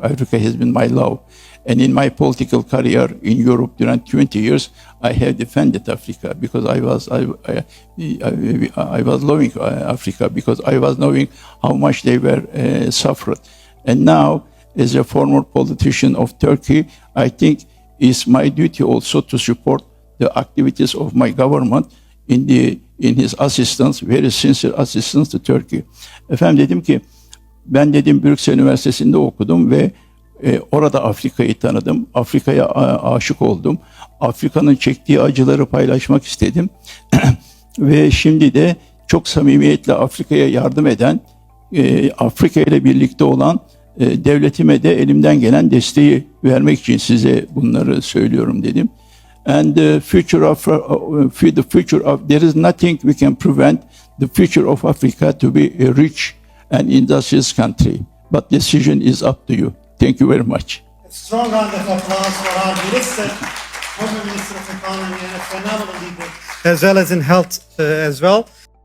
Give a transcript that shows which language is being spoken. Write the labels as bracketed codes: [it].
[en] Africa has been my love, and in my political career in Europe during 20 years, I have defended Africa because I was loving Africa because I was knowing how much they were suffered, and now, as a former politician of Turkey, I think it's my duty also to support the activities of my government in his assistance, very sincere assistance to Turkey. [tr] Efendim dedim ki, ben dedim Brüksel Üniversitesi'nde okudum ve orada Afrika'yı tanıdım. Afrika'ya aşık oldum. Afrika'nın çektiği acıları paylaşmak istedim. Ve şimdi de çok samimiyetle Afrika'ya yardım eden, Afrika ile birlikte olan devletime de elimden gelen desteği vermek için size bunları söylüyorum dedim. [en] And the future of there is nothing we can prevent the future of Africa to be a rich and industrious country. But decision is up to you. Thank you very much. A strong round of applause for our minister, former Minister of Economy, and a phenomenal leader, as well as in health as well.